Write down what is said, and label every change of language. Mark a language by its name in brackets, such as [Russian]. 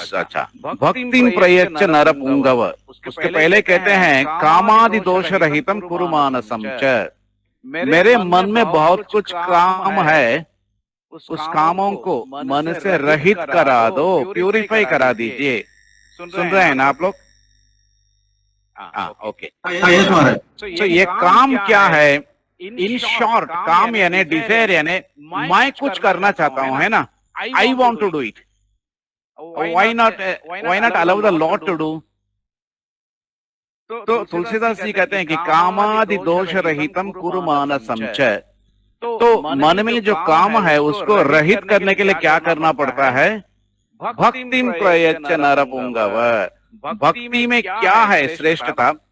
[Hindi] अच्छा, [Sanskrit] भक्तिम प्रयच्छ नर पुंगव, [Hindi] उसके पहले कहते हैं [Sanskrit] कामादि दोष रहितम कुरु मानसम च, [Hindi] मेरे मन में बहुत कुछ काम है, उस कामों को मन से रहित करा दो, प्यूरिफाई करा दीजिए। सुन रहे हैं ना आप लोग? हाँ, ओके। [English] Yes Maharaj. [Hindi] तो ये काम क्या है? [English] in short, [Hindi] काम यानी डिजायर यानी मैं कुछ करना चाहता हूँ, है ना? [English] I want to do it. Why not allow the Lord to do? [Hindi] तो तुलसीदास जी कहते हैं कि [Sanskrit] कामादि दोष रहितम कुरु मानसम च, [Hindi] तो मन में जो काम है उसको रहित करने के लिए क्या करना पड़ता है? [Sanskrit] भक्तिम प्रयच्छ नरपुंगव। [Hindi] भक्ति में क्या है श्रेष्ठता?